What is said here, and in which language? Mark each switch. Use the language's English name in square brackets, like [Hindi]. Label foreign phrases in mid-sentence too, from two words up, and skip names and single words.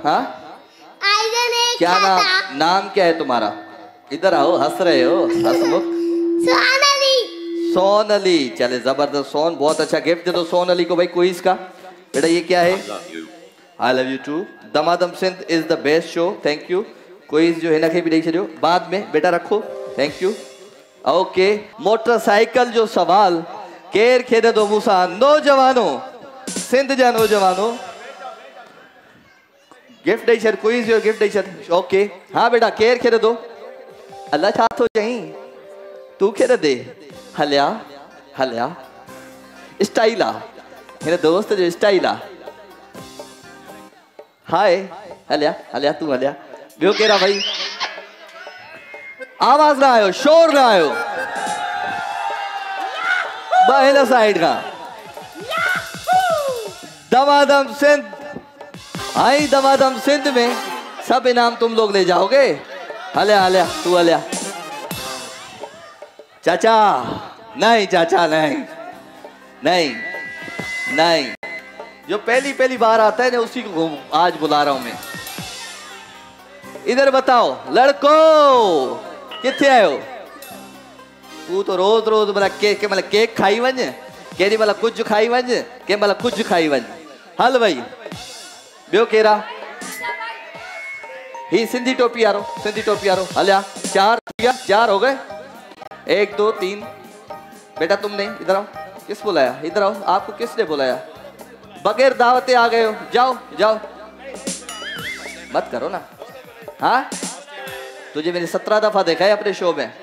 [Urdu] ہاں، کیا نام کیا ہے تمہارا? ادھر آؤ، ہنس رہے ہو، ہنس مکھ۔ سونلی، چلے زبردست. سون بہت اچھا گفٹ دے دو سونلی کو بھائی کوئز کا. بیٹا یہ کیا ہے? [English] I love you too. [Urdu] دمادم سندھ [English] is the best show, thank you. [Urdu] کوئز جو ہے نا بھی [Sindhi] ॾेई छॾियो [Urdu] بعد میں، بیٹا رکھو, [English] thank you. [Sindhi] ओके, मोटरसाइकिल जो सवाल केर खेॾंदो मूंसां? नौजवानों, सिंध जा नौजवानों, गिफ्ट ॾेई छॾ, क्विज जो गिफ्ट ॾेई छॾ। ओके हाँ बेटा, केर खेॾंदो? अल्लाह छा थो चईं, तू खेॾंदे? हलिया स्टाइल आहे, हिन दोस्त जो स्टाइल आहे। हाय हलिया तू हलिया। ॿियो केरा भाई? आवाज ना आयो, शोर ना आयो। ॿ हिन साइड खां। [Urdu] دمادم سندھ آئی، دمادم سندھ میں سب انعام تم لوگ لے جاؤ گے. [Sindhi] हलिया तू हलिया। [Urdu] چاچا نہیں، چاچا نہیں، جو پہلی بار آتا ہے نا اسی کو آج بلا رہا ہوں میں. ادھر بتاؤ لڑکو, [Sindhi] किथे आयो? तू तो रोज मतलब केक खाई वञ, केॾी महिल कुछ खाई वञ, कंहिं महिल कुछ खाई वञ। हल भाई, ॿियो केरा? ही सिंधी टोपी वारो हलिया। [Urdu] 4 ہو گئے، 1 2 3. بیٹا تم نہیں، ادھر آؤ۔ کس بلایا؟ ادھر آؤ۔ آپ کو کس نے بلایا? بغیر دعوتے آ گئے ہو، جاؤ مت کرو نا. ہاں، تجھے میں نے 17 دفعہ دیکھا ہے اپنے شو میں.